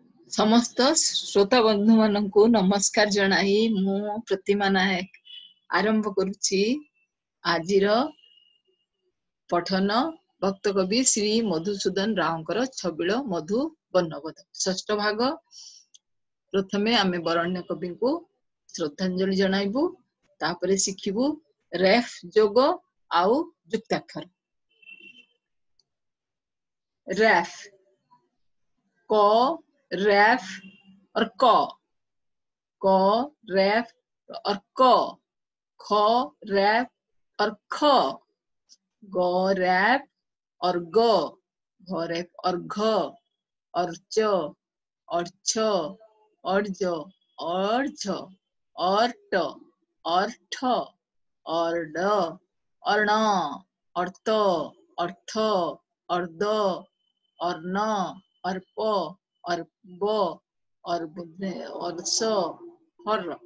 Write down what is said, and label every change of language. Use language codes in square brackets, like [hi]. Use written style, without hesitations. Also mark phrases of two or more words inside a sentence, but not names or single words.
[or] ସମସ୍ତ ଶ୍ରୋତା ବନ୍ଧୁ ମାନଙ୍କୁ ନମସ୍କାର ଜଣାଇ ମୁଁ ପ୍ରତିମା ନାୟକ ଆରମ୍ଭ କରୁଛି ଆଜିର ପଠନ ଭକ୍ତ କବି ଶ୍ରୀ ମଧୁସୂଦନ ରାଓଙ୍କର ଛବିଳ ମଧୁ ବର୍ଣ୍ଣବୋଧ ଷଷ୍ଠ ଭାଗ। ପ୍ରଥମେ ଆମେ ବରେଣ୍ୟ କବି କୁ ଶ୍ରଦ୍ଧାଞ୍ଜଳି ଜଣାଇବୁ, ତାପରେ ଶିଖିବୁ ରେଫ ଯୋଗ ଆଉ ଯୁକ୍ତାକ୍ଷର। ରେଫ କ ରେଫ ଆଉ କ ରେଫ ଆଉ କ, ख ରେଫ ଆଉ ଖ, ଗ ରେଫ ଆଉ ଗ, ଘ ରେଫ ଆଉ ଘ, ଅର୍ଚ ଅର୍ଛ ଅର୍ଜ ଅର୍ଝ ଅର୍ଟ ଅର୍ଠ ଅର୍ଡ ଅର୍ଣ ଅର୍ତ ଅର୍ଥ ଅର୍ଦ ଅର୍ଣ ଅର୍ପ ଅର୍ବ ଅର୍ସ ହର।